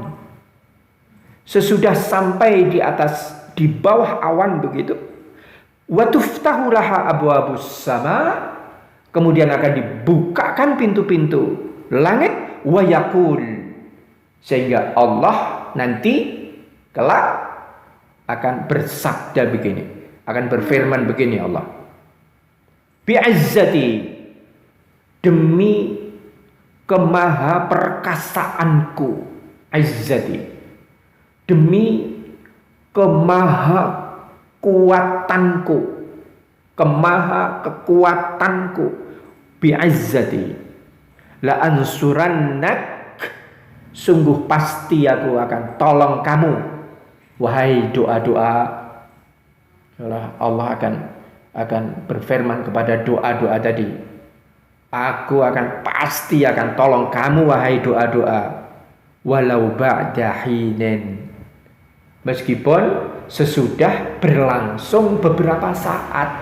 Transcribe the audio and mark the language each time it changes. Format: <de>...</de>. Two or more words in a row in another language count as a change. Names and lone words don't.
<id>Sesudah sampai di bawah awan begitu,</id> <ar>وتفتح لها أبواب السماء,</ar> <id>kemudian akan dibukakan pintu-pintu langit,</id> <ar>ويقول,</ar> <id>sehingga Allah nanti kelak akan bersabda begini, akan berfirman begini Allah, bi'izzati, demi kemahaperkasaanku, izzati, demi kemahakuatanku, kemahakuatanku,</id> <ar>بعزتي لأنصرنك,</ar> <id>sungguh pasti aku akan tolong kamu, wahai doa-doa. Allah akan berfirman kepada doa-doa tadi, aku pasti akan tolong kamu wahai doa-doa,</id> <ar>ولو بعد حين,</ar> <id>meskipun sesudah berlangsung beberapa saat.</id>